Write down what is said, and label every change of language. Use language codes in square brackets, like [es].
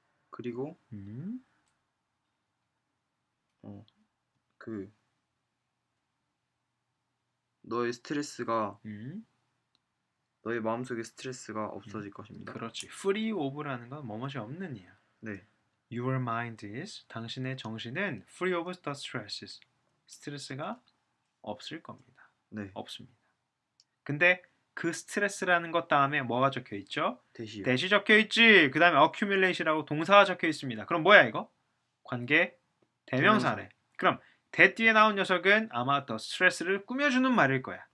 [ko] 그리고 음, 그 너의 스트레스가 음, 너의 마음속의 스트레스가 없어질 것입니다. 그렇지. Free of 라는 건 뭐뭇이 없는 이야. 네. [en] Your mind is 당신의 정신은 free of the stresses. [ko] 스트레스가 없을 겁니다. 네. 없습니다. 근데 그 스트레스라는 것 다음에 뭐가 적혀 있죠? 대시요. 대시 적혀 있지. 그 다음에 accumulation이라고 동사가 적혀 있습니다. 그럼 뭐야 이거? 관계 대명사네. 그럼 대 뒤에 나온 녀석은 아마 더 스트레스를 꾸며주는 말일 거야.